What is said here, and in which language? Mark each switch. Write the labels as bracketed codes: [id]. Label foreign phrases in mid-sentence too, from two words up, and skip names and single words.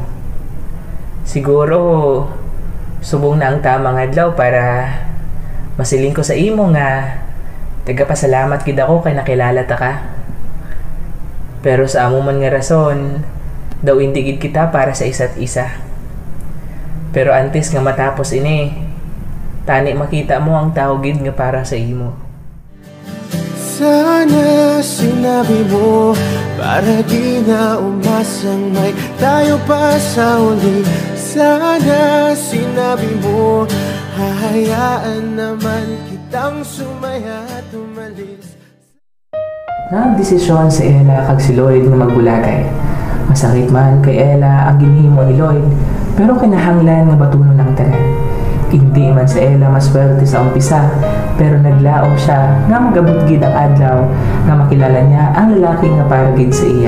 [hil] Siguro, subong na ang tamang adlaw para masiling ko sa imo nga tagapasalamat gid ako kay nakilala ta ka. Pero sa amo man nga rason, daw hindi gid kita para sa isa't isa. Pero antes nga matapos ini, tani makita mo ang tao gid nga para sa imo. [tl] Sana sinabi mo para di na umasang may tayo pa sa uli. Sana sinabi mo hahayaan naman kitang sumaya at umalis. [hil] Nagdesisyon si Ella kag si Lloyd nga magbulagay. Masakit man kay Ella ang ginhimo ni Lloyd, pero kinahanglan nga batunon ang tanan. Hindi man si Ella maswerte sa umpisa, pero naglaom siya nga magabot gid ang adlaw nga makilala niya ang lalaki nga para gid sa iya.